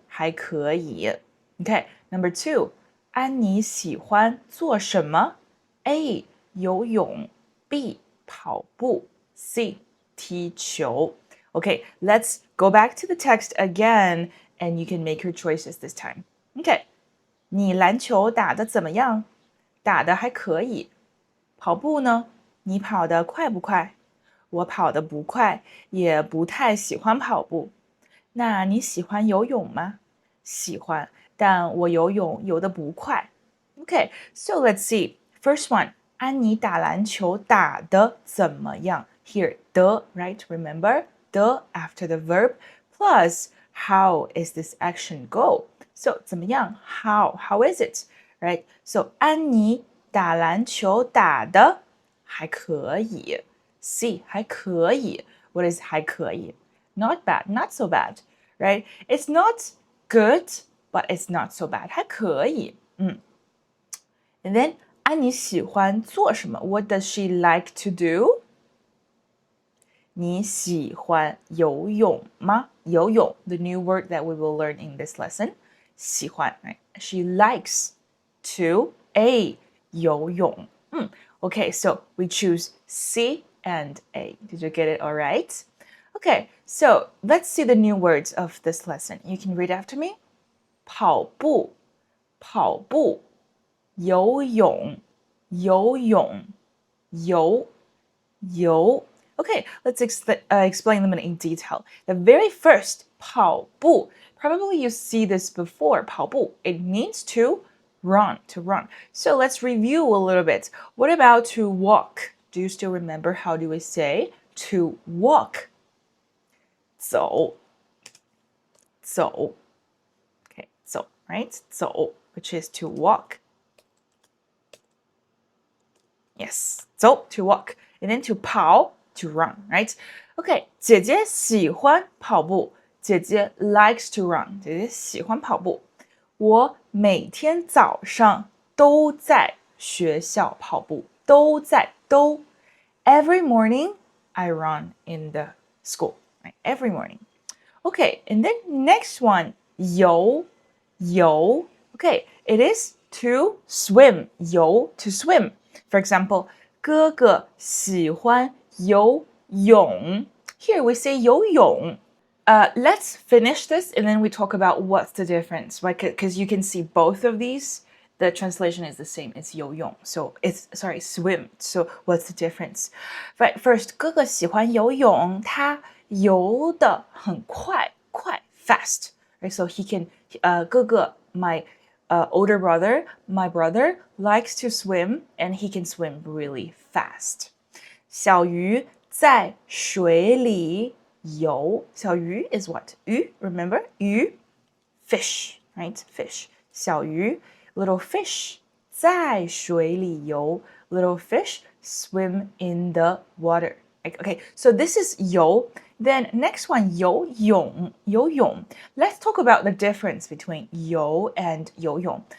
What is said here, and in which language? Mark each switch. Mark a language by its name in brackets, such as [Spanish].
[Chinese] 还可以 [English] Okay, number 2. [Chinese] 安妮喜欢做什么？A. 游泳 B. 跑步 C. 踢球 [English] Okay, let's go back to the text again and you can make your choices this time. [Chinese] Okay, 你篮球打得怎么样？打得还可以。跑步呢？你跑得快不快？我跑得不快，也不太喜欢跑步。那你喜欢游泳吗？喜欢，但我游泳游得不快。 [English] Okay, so let's see. First one, 安妮打篮球打得怎么样？ Here, the, right? Remember? The after the verb plus how is this action go? So 怎么样 how is it? Right? [Chinese] So 安妮打篮球打得还可以。 [English] C 还可以。What is 还可以？Not bad, not so bad, right? It's not good, but it's not so bad. [Chinese] 还可以。 [English] And then [Chinese] 安妮喜欢做什么？ [English] What does she like to do? [Chinese] 你喜欢游泳吗？ [English] 游泳 the new word that we will learn in this lesson. 喜欢 right? She likes to A 游泳。 Okay, so we choose C and A. Did you get it all right? Okay, so let's see the new words of this lesson. You can read after me. [Chinese] 跑步，跑步，游泳，游泳，游，游。 [English] Okay, let's explain them in detail. The very first 跑步, probably you see this before. 跑步, it means to run. So let's review a little bit. What about to walk? Do you still remember how do we say to walk? 走 Okay, 走 right? 走 which is to walk. Yes, 走 to walk. And then to 跑 to run, right? [Chinese] Okay, 姐姐喜欢跑步。 [English] 姐姐 likes to run. [Chinese] 姐姐喜欢跑步。我每天早上都在学校跑步。 [English] 都在 Every morning I run in the school. Right? Every morning. Okay, and then next one, 游 Okay, it is to swim. 游 to swim. For example, [Chinese] 哥哥喜欢游泳. [English] Here we say 游泳. Let's finish this and then we talk about what's the difference, right? Because you can see both of these. The translation is the same. It's 游泳. So it's, swim. So what's the difference? Right, first, [Chinese] 哥哥喜欢游泳，他游得很快 fast. [English] Right, so he can, 哥哥 my older brother, my brother likes to swim and he can swim really fast. [Chinese] 小鱼在水里游。 [English] 小鱼 is what? 鱼 remember? 鱼 fish, right? Fish. [Chinese] 小鱼 [English] little fish [Chinese] 在水里游。 [English] Little fish swim in the water. Okay, so this is 游. [Chinese] Then next one, 游泳. 游泳. [English] Let's talk about the difference between 游 and 游泳.